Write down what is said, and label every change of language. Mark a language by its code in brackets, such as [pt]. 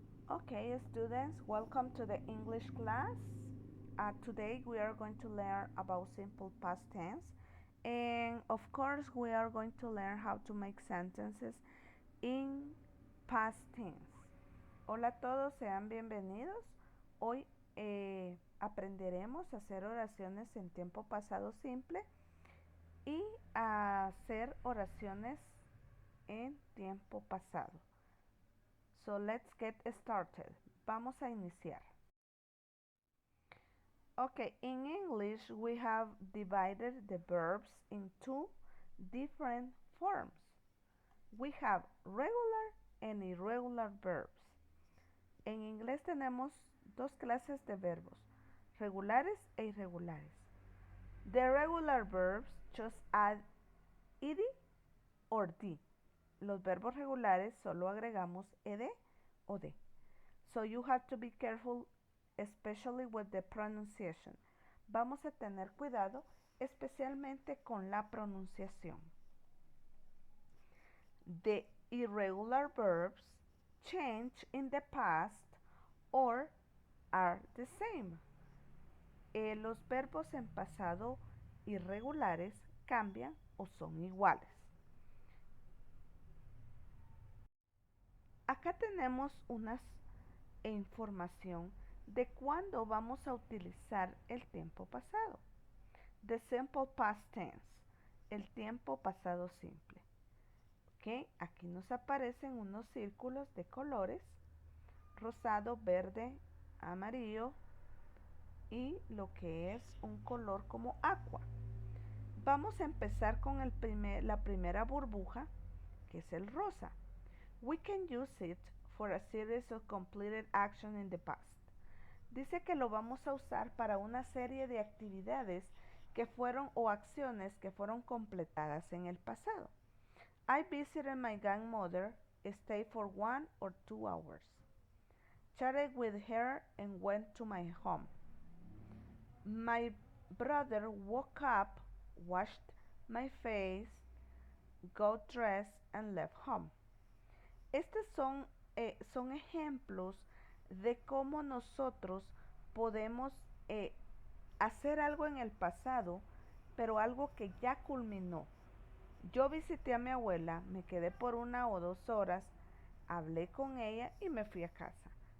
[en] Okay, students, welcome to the English class. Today we are going to learn about simple past tense. And of course, we are going to learn how to make sentences in past tense. [es] Hola a todos, sean bienvenidos. Hoy aprenderemos a hacer oraciones en tiempo pasado simple y a hacer oraciones en tiempo pasado. [en] So let's get started. [es] Vamos a iniciar. [en] Okay, in English we have divided the verbs into different forms. We have regular and irregular verbs. [es] En inglés tenemos dos clases de verbos, regulares e irregulares. [en] The regular verbs just add ed or d. [es] Los verbos regulares solo agregamos ed o d. [en] So you have to be careful, especially with the pronunciation. [es] Vamos a tener cuidado, especialmente con la pronunciación. [en] The irregular verbs change in the past or are the same. [es] Los verbos en pasado irregulares cambian o son iguales. Acá tenemos una información de cuándo vamos a utilizar el tiempo pasado. [en] The simple past tense, [es] el tiempo pasado simple. ¿Ok? Aquí nos aparecen unos círculos de colores, rosado, verde, amarillo y lo que es un color como aqua. Vamos a empezar con la primera burbuja, que es el rosa. [en] We can use it for a series of completed action in the past. [es] Dice que lo vamos a usar para una serie de actividades que fueron o acciones que fueron completadas en el pasado. [en] I visited my grandmother, stayed for 1 or 2 hours. Chatted with her and went to my home. My brother woke up, washed my face, got dressed and left home. [es] Estos son ejemplos de cómo nosotros podemos hacer algo en el pasado, pero algo que ya culminó. Yo visité a mi abuela, me quedé por 1 o 2 horas, hablé con ella y me fui a casa.